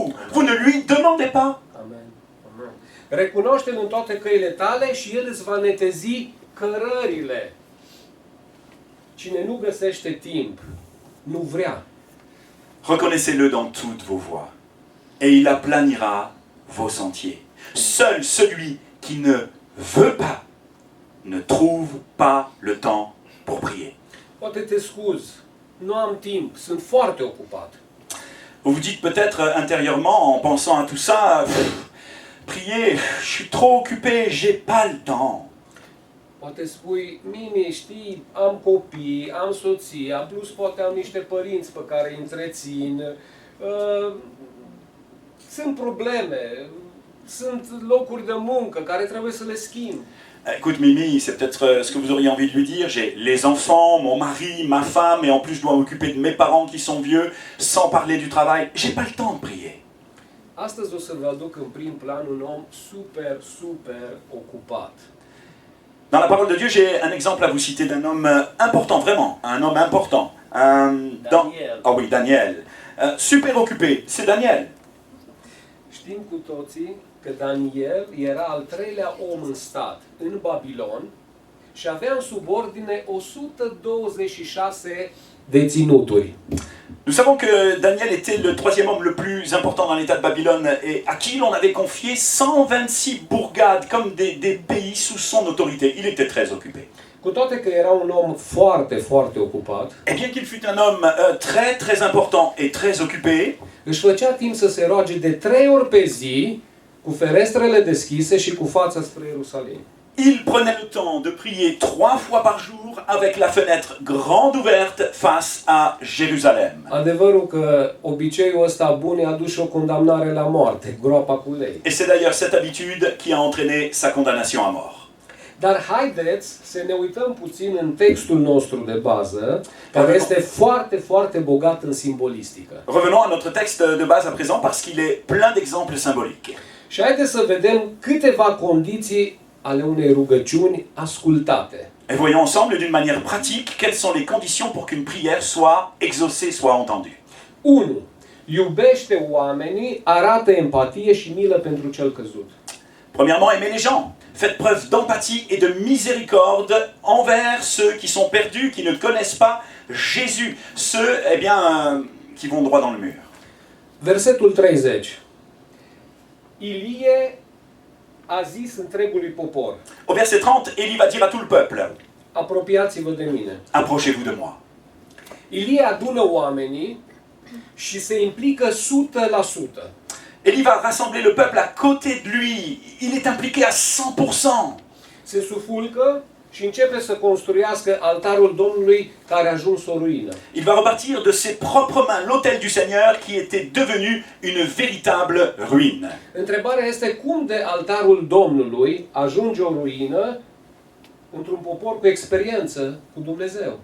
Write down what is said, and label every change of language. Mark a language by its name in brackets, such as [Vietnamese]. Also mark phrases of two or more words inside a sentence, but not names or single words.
[French] Vous ne lui demandez pas. Amen. Amen. [Romanian] Recunoaște-L în toate căile tale și El îți va netezi cărările. Cine nu găsește timp, nu vrea. [French] Reconnaissez-le dans toutes vos voies, et il aplanira vos sentiers. Seul celui qui ne veut pas ne trouve pas le temps pour prier. [Romanian] Poate te scuzi, nu am timp, sunt foarte ocupat. [French] Vous vous dites peut-être intérieurement, en pensant à tout ça, prier, je suis trop occupé, j'ai pas le temps. [Romanian] Poate spui, Mimi, știi, am copii, am soția, plus poate am niște părinți pe care îi întrețin, sunt probleme, sunt locuri de muncă care trebuie să le schimb. [French] Écoute Mimi, c'est peut-être ce que vous auriez envie de lui dire, j'ai les enfants, mon mari, ma femme, et en plus je dois m'occuper de mes parents qui sont vieux, sans parler du travail, j'ai pas le temps de prier. [Romanian] Astăzi o să vă aduc în prim plan un om super ocupat. [French] Dans la parole de Dieu, j'ai un exemple à vous citer d'un homme important, vraiment, un homme important. Daniel. Ah oui, Daniel. Super occupé, c'est Daniel. [Romanian] Știm cu toții că Daniel era al treilea om în stat în Babilon și avea în subordine 126 deținuturi. [French] Nous savons que Daniel était le troisième homme le plus important dans l'état de Babylone et à qui l'on avait confié 126 bourgades comme des pays sous son autorité. Il était très occupé. [Romanian] Cu toate că era un om foarte, foarte ocupat, [French] Et bien qu'il fût un homme très très important et très occupé, [Romanian] își făcea timp să se roage de 3 ori pe zi, cu ferestrele deschise și cu fața spre Ierusalim. [French] il prenait le temps de prier 3 fois par jour avec la fenêtre grande ouverte face à Jérusalem. [Romanian] Adevărul că obiceiul ăsta bun i-a dus și o condamnare la moarte, groapa cu lei. [French] Et c'est d'ailleurs cette habitude qui a entraîné sa condamnation à mort. [Romanian] Dar haideți să ne uităm puțin în textul nostru de bază, care este foarte, foarte bogat în simbolistică. [French] Revenons à notre texte de base à présent parce qu'il est plein d'exemples symboliques. [Romanian] Și haideți să vedem câteva condiții ale unei rugăciuni ascultate. [French] Et voyons ensemble d'une manière pratique quelles sont les conditions pour qu'une prière soit exaucée, soit entendue. 1. [Romanian] Iubește oamenii, arată empatie și milă pentru cel căzut. [French] Premièrement, aimez les gens. Faites preuve d'empathie et de miséricorde envers ceux qui sont perdus, qui ne connaissent pas Jésus. Ceux, qui vont droit dans le mur. [Romanian] Versetul 30. Ilie a zis întregului popor: [French] Au verset 30, Élie va dire à tout le peuple, [Romanian] apropiați-vă de mine. [French] approchez-vous de moi. [Romanian] Ilie adună oamenii și se implică 100%. [French] Élie va rassembler le peuple à côté de lui. Il est impliqué à 100%. [Romanian] Se sufulcă și începe să construiască altarul Domnului care a ajuns o ruină. [French] Il va repartir de ses propres mains l'autel du Seigneur qui était devenu une véritable ruine. [Romanian] Întrebarea este cum de altarul Domnului ajunge o ruină într-un popor cu experiență cu Dumnezeu.